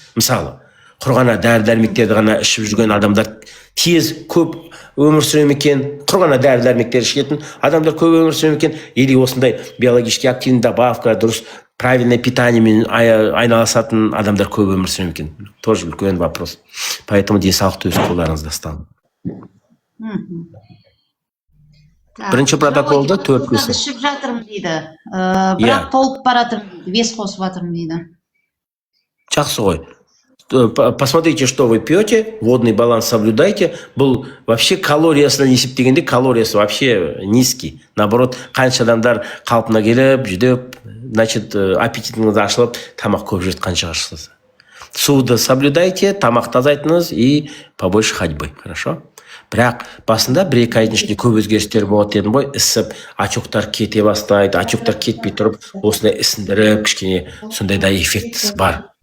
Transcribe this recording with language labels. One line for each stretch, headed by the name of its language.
Kazakh: Мысалы, құр ғана дәрі-дәрмектерді ғана ішіп жүрген адамдар тез көп өмір сүре ме екен, құр ғана дәрі-дәрмектер ішетін адамдар көп өмір сүре ме екен, или осындай
Russian: биологически активный добавка,
Kazakh: дұрыс правильное питаниемен айналысатын адамдар көп өмір сүре ме екен?
Russian: Тоже үлкен вопрос.
Kazakh: Поэтому денсаулықты өз қолдарыңызда ұстаңыз. Бірінші протоколда 4 Жылы кісі. ішіп жатырмын дейді. Иә. Бірақ толып баратырмын дейді. Вес қосып жатырмын дейді. Жақсы ғой.
Russian: Посмотрите, что вы пьете, водный баланс соблюдайте.
Kazakh: Бұл вообще калориясынан есептегенде калориясы вообще низкий. Наоборот, қанша адамдар қалпына келіп, жүдеп, значит, аппетитіңіз ашылып, тамақ көп жейді қанша ашылса. Суды соблюдайте, тамақты азайтыңыз
Russian: и побольше ходьбы, хорошо?
Kazakh: Бірақ басында 1-2 айдың ішінде көп өзгерістер болады дедім ғой, ісіп, отектар кете бастайды, отектар кетпей тұрып, осындай ісіндіріп, кішкене сондай да эффектісі бар.